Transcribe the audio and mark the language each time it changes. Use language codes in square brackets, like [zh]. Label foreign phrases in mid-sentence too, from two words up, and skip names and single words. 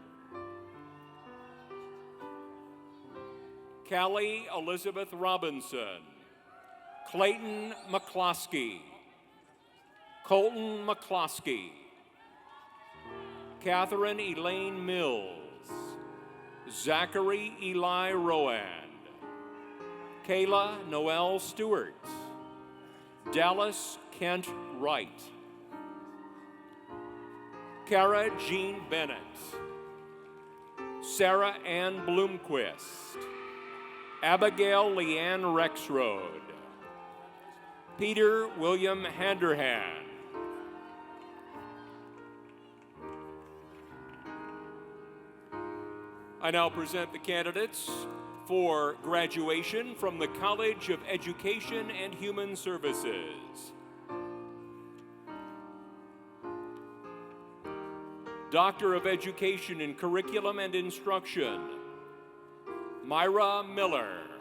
[en] Callie Elizabeth Robinson, Clayton McCloskey, Colton McCloskey, Catherine Elaine Mills, Zachary Eli Rowand, Kayla Noel Stewart, Dallas Kent Wright, Kara Jean Bennett, Sarah Ann Bloomquist, Abigail Leanne Rexroad, Peter William Handerhan, I now present the candidates for graduation from the College of Education and Human Services. Doctor of Education in Curriculum and Instruction, Myra Miller.